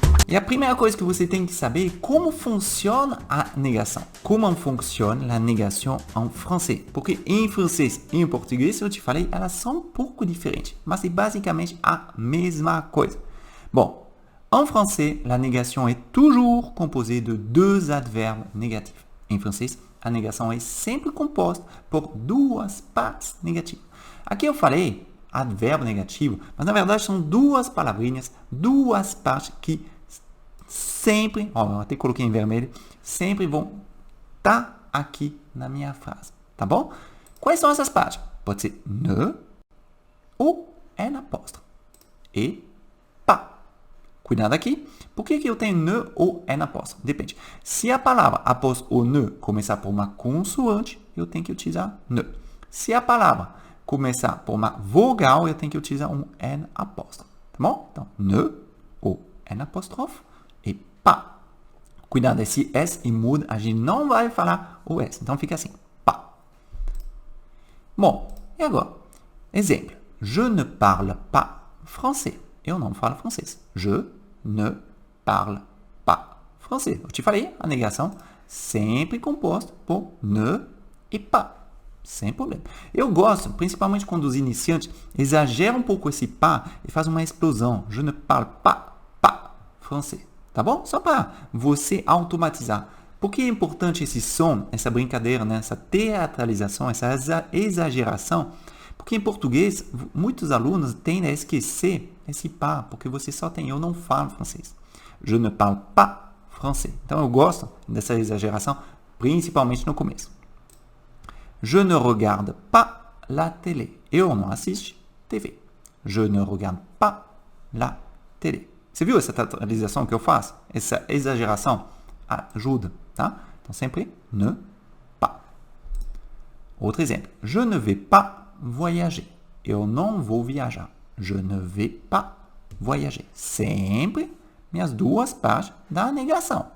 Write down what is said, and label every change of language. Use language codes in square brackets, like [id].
[pt] E a primeira coisa que você tem que saber é como funciona a negação. Como funciona a negação em francês. Porque em francês e em português, eu te falei, elas são um pouco diferentes. Mas é basicamente a mesma coisa. [fr] Bom, en français, la négation est toujours composée de deux adverbes négatifs. [pt] Em francês, a negação é sempre composta por duas partes negativas. Aqui eu falei advérbio negativo, mas na verdade são duas palavrinhas, duas partes que sempre, eu até coloquei em vermelho, sempre vão estar aqui na minha frase, tá bom? Quais são essas partes? Pode ser ne ou n apóstrofe e pas. Cuidado aqui. Por que eu tenho ne ou n apóstrofe? Depende. Se a palavra após o ne começar por uma consoante, eu tenho que utilizar ne. Se a palavra começar por uma vogal, eu tenho que utilizar um n apóstrofe, tá bom? Então, ne ou n apóstrofe e pas. Cuidado, esse S e muda, a gente não vai falar o S. Então, fica assim, pas. Bom, e agora? Exemplo. [fr] Je ne parle pas français. [pt] Eu não falo francês. [fr] Je ne parle pas français. [pt] Eu te falei, a negação sempre composta por ne e pas. Sem problema. Eu gosto, principalmente quando os iniciantes exageram um pouco esse pas e fazem uma explosão. [fr] Je ne parle pas français. [pt] Tá bom? Só para você automatizar. Por que é importante esse som, essa brincadeira, né? Essa teatralização, essa exageração? Porque em português, muitos alunos tendem a esquecer esse pas, porque você só tem eu não falo francês. [fr] Je ne parle pas français. [pt] Então eu gosto dessa exageração, principalmente no começo. [fr] Je ne regarde pas la télé. [pt] Eu não assisto TV. [fr] Je ne regarde pas la télé. [pt] Você viu essa teatralização que eu faço? Essa exageração ajuda, tá? Então, sempre ne pas. Outro exemplo. [fr] Je ne vais pas voyager. [pt] Eu não vou viajar. [fr] Je ne vais pas voyager. [pt] Sempre minhas duas partes da negação.